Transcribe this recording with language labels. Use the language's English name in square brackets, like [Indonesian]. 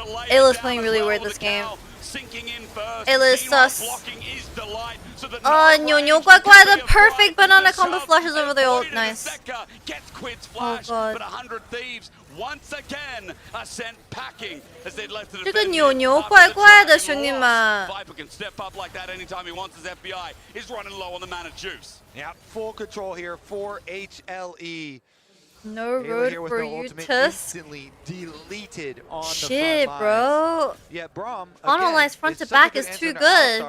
[English] Ayla's playing really weird this game. Sinking in first. Ayla is sus. Blocking is Delight. So that Nyo Guai Guai, the perfect banana combo flashes over the ult. Nice. Gets Quid's flash, God. but 100 Thieves once again are sent packing as they left the [Chinese] 这个扭扭怪怪的，兄弟们。 [English] Viper can step up like that anytime he wants. His FBI is running low on the mana juice. Yeah, full control here for HLE. No road for you, Tusk. Instantly deleted on Shit, the front bro. lines. Yeah, Braum. Auto lines front to back is too good.